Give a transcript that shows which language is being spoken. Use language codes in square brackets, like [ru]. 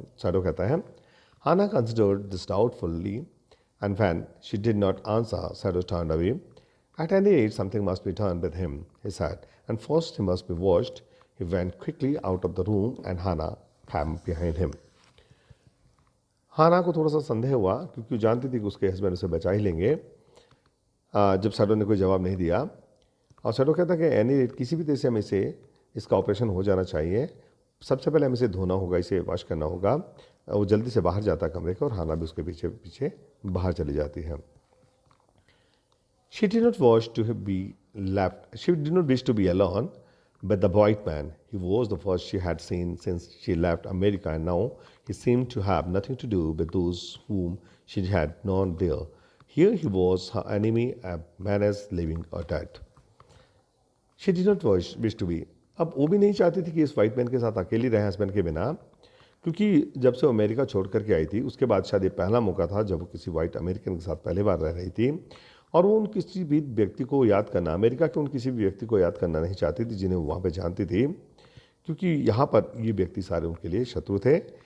[hi] Shadow कहता है [en] Hannah considered this doubtfully and when she did not answer Shadow turned away. At any rate, something must be done with him, he said, and first he must be washed. He went quickly out of the room and Hannah came behind him. [hi] हाना को थोड़ा सा संदेह हुआ क्योंकि वो जानती थी कि उसके हस्बैंड उसे बचा ही लेंगे जब शैडो ने कोई जवाब नहीं दिया। और शैडो कहता कि [en] any rate [hi] किसी भी तरह से हमें इसका ऑपरेशन हो जाना चाहिए। सबसे पहले हमें इसे धोना होगा, इसे वॉश करना होगा। वो जल्दी से बाहर जाता है कमरे के और हाना भी उसके पीछे पीछे बाहर चली जाती है। [en] She did not wish to be left. She did not wish to be alone with the white man. He was the first she had seen since she left America, and now he seemed to have nothing to do with those whom she had known there. Here he was, her enemy, a menace, living or dead. She did not wish to be. [hi] अब वो भी नहीं चाहती थी कि इस white man के साथ अकेली रहे हस्बैंड के बिना, क्योंकि जब से वो अमेरिका छोड़ करके आई थी उसके बाद शायद ये पहला मौका था जब वो किसी वाइट अमेरिकन के साथ पहली बार रह रही थी। और वो उन किसी भी व्यक्ति को याद करना, अमेरिका के उन किसी भी व्यक्ति को याद करना नहीं चाहती थी जिन्हें वो वहाँ पे जानती थी, क्योंकि यहाँ पर ये व्यक्ति सारे उनके लिए शत्रु थे।